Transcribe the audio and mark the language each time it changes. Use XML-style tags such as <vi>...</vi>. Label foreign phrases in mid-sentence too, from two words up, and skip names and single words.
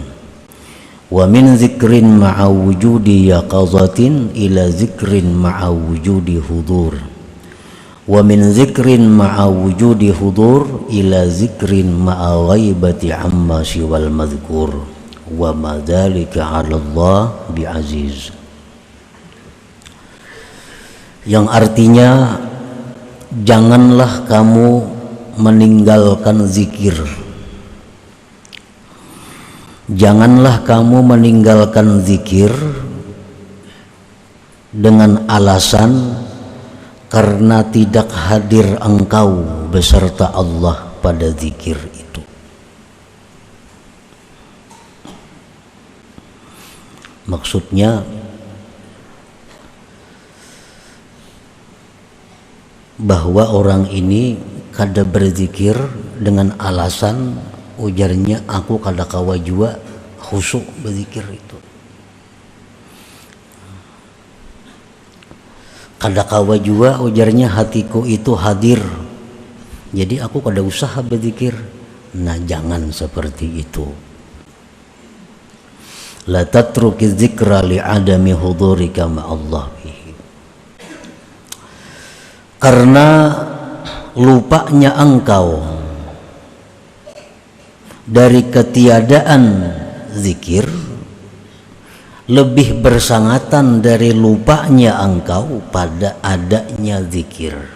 <ar>ومن ذكر مع وجود يقظة إلى ذكر مع وجود حضور. ومن ذكر مع وجود حضور إلى ذكر مع غيبة عما سوى المذكور وما ذلك على الله بعزيز.</ar> <id>Yang artinya, janganlah kamu meninggalkan zikir, janganlah kamu meninggalkan zikir dengan alasan karena tidak hadir engkau beserta Allah pada zikir itu.</id> <bjn>Maksudnya bahwa orang ini kada berzikir dengan alasan, ujarnya, aku kada kawa jua khusyuk berzikir itu. Kada kawa jua, ujarnya, hatiku itu hadir, jadi aku kada usaha berzikir.</bjn> <id>Nah, jangan seperti itu.</id> <ar>لا تترك الذكر لعدم حضورك مع الله به.</ar> <id>Karena lupanya engkau dari ketiadaan zikir lebih bersangatan dari lupanya engkau pada adanya zikir.</id>